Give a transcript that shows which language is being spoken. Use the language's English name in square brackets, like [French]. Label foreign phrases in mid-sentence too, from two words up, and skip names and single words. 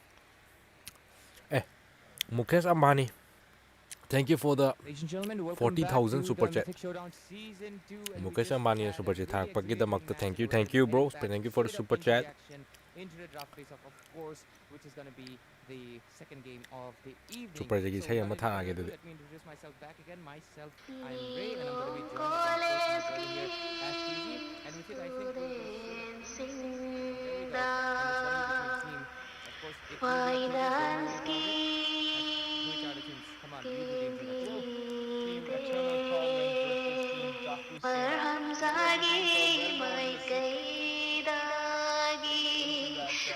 [English] ꯃꯨꯀꯦꯁ ꯑꯝꯕꯥꯅꯤ thank you for the Ladies and gentlemen, welcome back 40,000 to the super chat Mythic Showdown Season 2, and we ꯃꯨꯀꯦꯁ just [Manipuri] ꯑꯝꯕꯥꯅꯤꯅ [English] had a super chat very exciting [Manipuri] ꯊꯥꯔꯛꯄꯒꯤꯗꯃꯛꯇ [English] match ꯊꯦꯡꯛ where ꯌꯨ we're ꯕ꯭ꯔꯣ heading back thank you for the straight up ꯁꯨꯄꯔ into the ꯆꯦꯠ action, into the draft phase of course, which is going to be the second game of the evening. super chat-ki So [Manipuri] ꯏꯁꯩ [English] without [Manipuri] ꯑꯃ [English] any [Manipuri] ꯊꯥꯔꯛꯑꯒꯦ [English] further ado, [Manipuri] ꯑꯗꯨꯗꯤ [English] let me introduce myself back again. I'm Ray, and I'm going to be joined again, of course, my brother here, as TZ. And with it, I think we're going to show that we can sing. There we go. And it's going to be between team. Of course, it will be a TZ, don't worry about it. Which are the teams? Come on, you do the introduction. So, Team Eternal Torment versus Team Jaku Sena. This was the game, so well known. Mention that